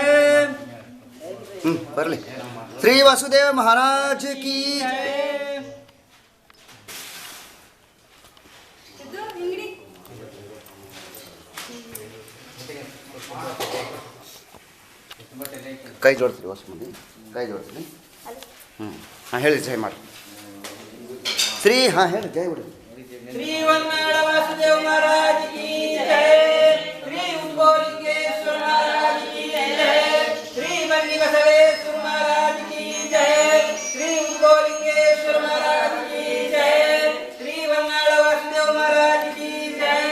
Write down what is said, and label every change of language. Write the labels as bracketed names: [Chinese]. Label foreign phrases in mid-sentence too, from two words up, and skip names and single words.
[Kannada] ಬರಲಿ. ಶ್ರೀ ವಾಸುದೇವ ಮಹಾರಾಜ್ ಕಿ ಕೈ ಜೋಡ್ತೀರಿ. ಹೊಸ ಮಂದಿ ಕೈ ಜೋಡ್ತೀನಿ. ಹಾಂ ಹೇಳಿ ಜೈ ಮಾಡಿ. ಶ್ರೀ ಹಾಂ ಹೇಳಿ ಜೈ ಬಿಡಿ. [Hindi] श्री वन्नाड वासुदेव महाराज की जय. श्री उद्भवलिंगेश्वर महाराज की जय. श्री बन्नी बसवेश्वर महाराज की जय. श्री उद्भवलिंगेश्वर महाराज की जय. श्री वन्नाड वासुदेव महाराज की जय.